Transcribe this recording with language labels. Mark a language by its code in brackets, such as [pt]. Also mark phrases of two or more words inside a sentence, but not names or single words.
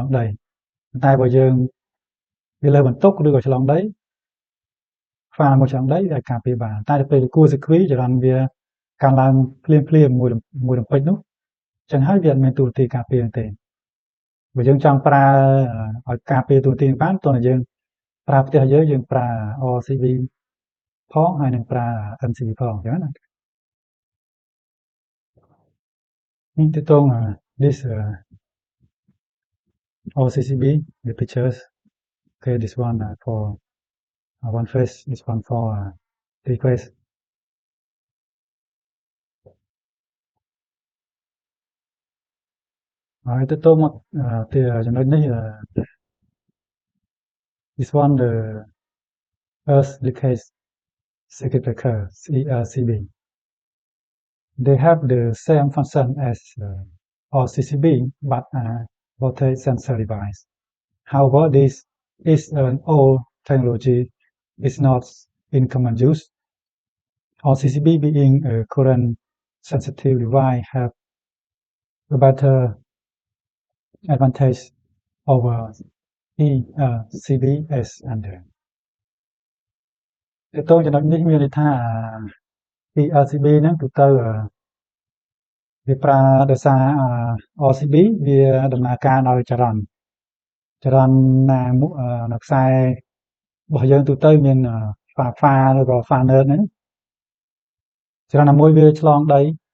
[km] ដីតែបើយើងវាលើបន្ទុកឬក៏ឆ្លងដី funnel មកឆ្លងដីវាការពារបានតែទៅពេលគួរសេគ្វីចរន្តវាកើនឡើងភ្លាមមួយរំពេចនោះអញ្ចឹងហើយវាអត់មានទូនាទីការពារទេបើយើងចង់ប្រើឲ្យការពារទូនាទីបានតោះតែយើងប្រើផ្ទះយើងប្រើ RCB ផងហើយនឹងប្រើ MCB ផងអញ្ចឹងណា នេះទៅតង [en] this RCCB the pictures okay this one for one phase this one for three phase [km] ហើយទៅតងមកទីចំណុចនេះ [en] this one the earth leakage circuit breaker ELCB they have the same function as RCCB but voltage sensor device however this is an old technology, is not in common use. RCCB being a current sensitive device have a better advantage over ELCB as under. [km] តើតើចំណុចនេះមានន័យថា ELCB ហ្នឹងទូទៅវាប្រើដោយសារ RCB វាដំណើរការដោយចរន្តណានៅខ្សែរបស់យើងទូទៅមានហ្វាឬក៏ faner ហ្នឹងចរន្តណាមួយវាឆ្លងដី